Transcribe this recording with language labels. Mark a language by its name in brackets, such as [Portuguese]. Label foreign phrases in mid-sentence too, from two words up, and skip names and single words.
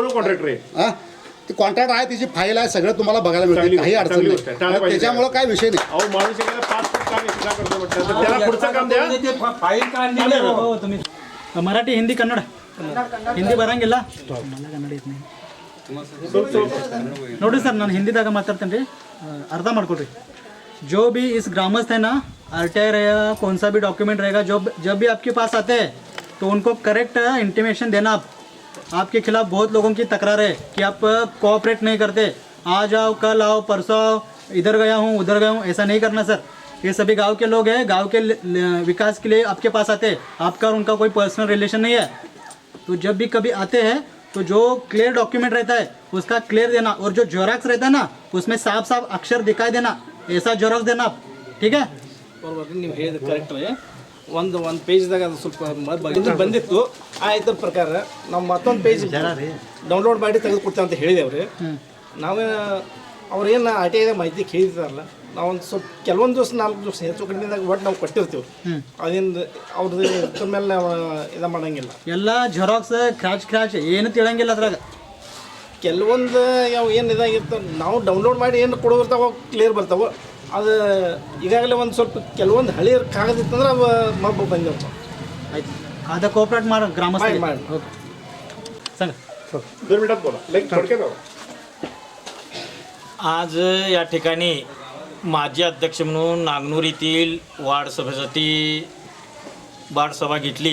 [Marathi] कोण कॉन्ट्रॅक्टर आहे? हां ते कॉन्ट्रॅक्ट आहे त्याची फाईल आहे सगळं तुम्हाला बघायला मिळते. काही अडचण नाही. त्याच्यामुळे काय विषय नाही. अहो माणूस एखादा 5 फूट काम एक्स्ट्रा करतो म्हटलं तर त्याला पुढचं काम द्या. फाईल काढली हो तुम्ही मराठी हिंदी कन्नड हिंदी ಬರಂಗಿಲ್ಲ मला ಕನ್ನಡ येत नाही. [Kannada] ನೋಡಿ ಸರ್ ನಾನು ಹಿಂದಿದಾಗ ಮಾತಾಡ್ತೇನೆ ರೀ ಅರ್ಥ ಮಾಡ್ಕೊಡ್ರಿ. [Hindi] जो भी इस ग्रामस्थ है ना RTI रहेगा कौन सा भी डॉक्यूमेंट रहेगा जब भी आपके पास आते हैं तो उनको करेक्ट इंटीमेशन देना. आपके खिलाफ बहुत लोगों की तकरार है कि आप कोऑपरेट नहीं करते. आज आओ कल आओ परसों आओ इधर गया हूँ उधर गया हूँ ऐसा नहीं करना सर. ये सभी गांव के लोग हैं. गांव के विकास के लिए आपके पास आते हैं. आपका और उनका कोई पर्सनल रिलेशन नहीं है. तो जब भी कभी आते हैं तो जो क्लियर डॉक्यूमेंट रहता है उसका क्लियर देना. और जो जेरॉक्स रहता है ना उसमें साफ साफ अक्षर दिखाई देना. ऐसा जेरॉक्स देना आप. ठीक है. [Kannada] ಬರೋಬರ್ರಿ ನೀವು ಹೇಳಿದ ಕರೆಕ್ಟ್ ರೀ ಒಂದು ಪೇಜ್ದಾಗ ಅದು ಸ್ವಲ್ಪ ಇದು ಬಂದಿತ್ತು ಆ ಇದ್ರ ಪ್ರಕಾರ ನಾವು ಮತ್ತೊಂದು ಪೇಜ್ ಡೌನ್ಲೋಡ್ ಮಾಡಿ ತೆಗೆದು ಕೊಡ್ತೇವೆ ಅಂತ ಹೇಳಿದೇವ್ರಿ ನಾವೇ ಅವ್ರೇನು ಆರ್ ಟಿ ಐದಾಗ ಮಾಹಿತಿ ಕೇಳಿದಾರಲ್ಲ ನಾವೊಂದು ಸ್ವಲ್ಪ ಕೆಲವೊಂದು ದಿವಸ 4 ದಿವಸ ಹೆಚ್ಚು ಕಡಿಮೆದಾಗ ಒಟ್ಟು ನಾವು ಕೊಟ್ಟಿರ್ತೀವಿ ಅದೇನು ಅವ್ರದ್ದು ಇದ್ರ ಮೇಲೆ ನಾವು ಇದು ಮಾಡೋಂಗಿಲ್ಲ ಎಲ್ಲ ಜೆರಾಕ್ಸ್ ಕ್ರಾಚ್ ಏನು ತಿಳಂಗಿಲ್ಲ ಅದ್ರಾಗ ಕೆಲವೊಂದು ಯಾವ ಏನು ಇದಾಗಿರ್ತಾವೆ ನಾವು ಡೌನ್ಲೋಡ್ ಮಾಡಿ ಏನು ಕೊಡೋದಿರ್ತಾವೆ ಕ್ಲಿಯರ್ ಬರ್ತಾವೆ ಅದು ಈಗಾಗಲೇ ಒಂದು ಸ್ವಲ್ಪ ಕೆಲವೊಂದು ಹಳಿ ಕಾಗದ ಇತ್ತಂದ್ರೆ ಅವು ಮಬ್ಬು ಬಂದಿರ್ತಾವೆ [Marathi] ಆಯ್ತು आता कोऑपरेट मार ग्रामस्थ मार ओके सांगा 2 मिनिटात बोला लाईक थोडक्यात बोला. आज या ठिकाणी माजी अध्यक्ष म्हणून नागनूर येथील वार्ड सभेसाठी वार्ड सभा घेतली.